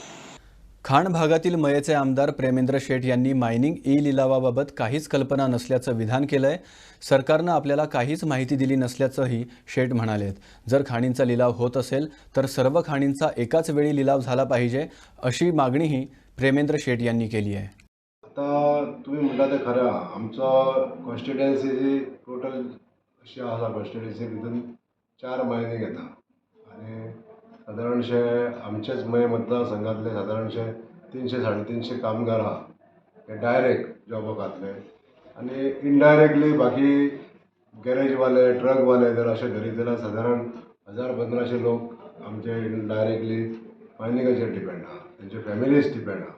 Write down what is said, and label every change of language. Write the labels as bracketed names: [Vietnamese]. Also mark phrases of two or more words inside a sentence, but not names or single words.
[Marathi] खाण भागातील मयेचे आमदार प्रेमेंद्र शेठ यांनी मायनिंग ई लिलावाबाबत काहीच कल्पना नसल्याचं विधान केलंय. सरकारनं आपल्याला काहीच माहिती दिली नसल्याचंही शेठ म्हणालेत. जर खाणींचा लिलाव होत असेल तर सर्व खाणींचा एकाच वेळी लिलाव झाला पाहिजे अशी मागणीही प्रेमेंद्र शेठ यांनी केली आहे. [Konkani] आता तुम्ही म्हणटा ते खरं, आमचो कॉन्स्टिट्युएन्सी टोटल अशी आसा, कॉन्स्टिट्युएन्सी भितर 4 मायनिंग येता आनी सादारणशे आमचेच मय मतदारसंघातले सादारणशे 300-350 कामगार आहा हे डायरेक्ट जॉबाक घातले आनी इनडायरेक्टली बाकी गॅरेजवाले, ट्रकवाले जर अशें धरीत जाल्यार सादारण 1000-1500 लोक आमचे डायरेक्टली मायनिंगाचेर डिपेंड आहा, तेंचे [English] families depend [Konkani] आहा.